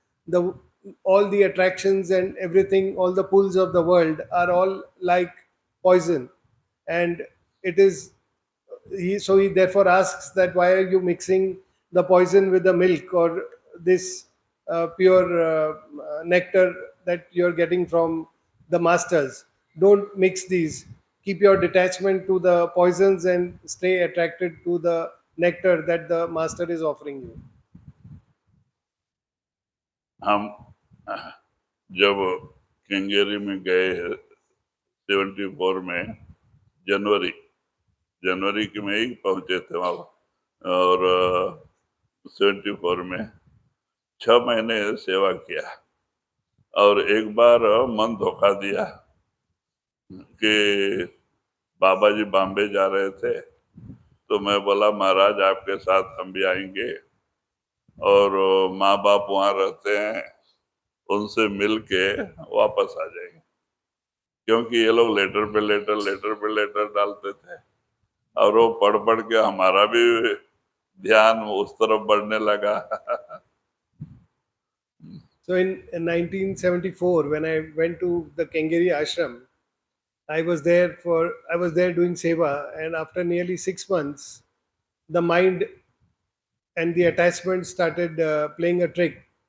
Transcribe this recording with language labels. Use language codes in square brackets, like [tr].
[en] The all the attractions and everything, all the pulls of the world are all like poison, and it is he therefore asks that why are you mixing the poison with the milk, or this pure nectar that you're getting from the masters? Don't mix these. keep your detachment to the poisons and stay attracted to the nectar that the master is offering you. [hi] हम जब केंगेरी में गए 74 में जनवरी जनवरी के में ही पहुंचे थे वहां और 74 में 6 महीने सेवा किया और एक बार मन धोखा दिया कि बाबा जी बॉम्बे जा रहे थे तो मैं बोला महाराज आपके साथ हम भी आएंगे और माँ बाप वहां रहते हैं उनसे मिल के वापस आ जाएंगे क्योंकि ये लोग लेटर पे लेटर डालते थे और वो पढ़ पढ़ के हमारा भी ध्यान उस तरफ बढ़ने लगा [en] So in 1974, when I went to the Kengeri Ashram, I was there doing seva, and after nearly 6 months, the mind and the attachment started playing a trick.